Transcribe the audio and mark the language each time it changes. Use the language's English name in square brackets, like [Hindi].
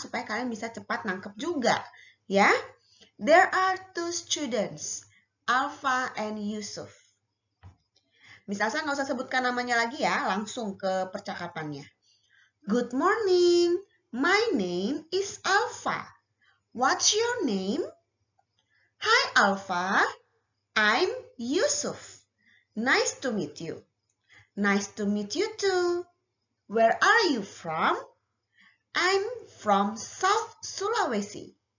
[Indonesian] Supaya kalian bisa cepat nangkep juga. [English] Ya, there are two students, Alfa and Yusuf. [Indonesian] Miss Elsa nggak usah sebutkan namanya lagi ya, langsung ke percakapannya. [English] Good morning, my name is Alfa. What's your name? Hi Alfa, I'm Yusuf. Nice to meet you. Nice to meet you too. Where are you from? I'm from South Sulawesi.